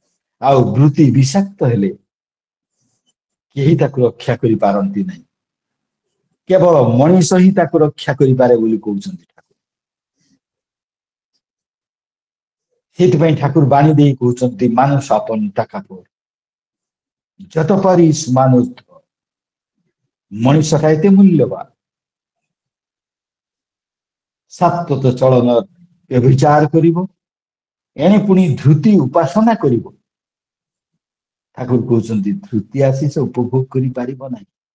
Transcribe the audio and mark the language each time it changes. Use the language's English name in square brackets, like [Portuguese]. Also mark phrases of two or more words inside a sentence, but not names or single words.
[Odia] ଆଉ ବୃତ୍ତି ବିଷାକ୍ତ ହେଲେ କେହି ତାକୁ ରକ୍ଷା କରିପାରନ୍ତି ନାହିଁ। କେବଳ ମଣିଷ ହିଁ ତାକୁ ରକ୍ଷା କରିପାରେ ବୋଲି କହୁଛନ୍ତି ଠାକୁର। ସେଇଥିପାଇଁ ଠାକୁର ବାଣୀ ଦେଇ କହୁଛନ୍ତି [Bangla] মানস আপন টাকা যত পারিস মানুষ ধর। [Odia] ମଣିଷଟା ଏତେ ମୂଲ୍ୟବାନ। ସାତ୍ୱତ ଚଳନ ବ୍ୟଭିଚାର କରିବ, ଏଣେ ପୁଣି ଧୃତି ଉପାସନା କରିବ। ଠାକୁର କହୁଛନ୍ତି ଧୃତି ଆସି ସେ ଉପଭୋଗ କରିପାରିବ ନାହିଁ।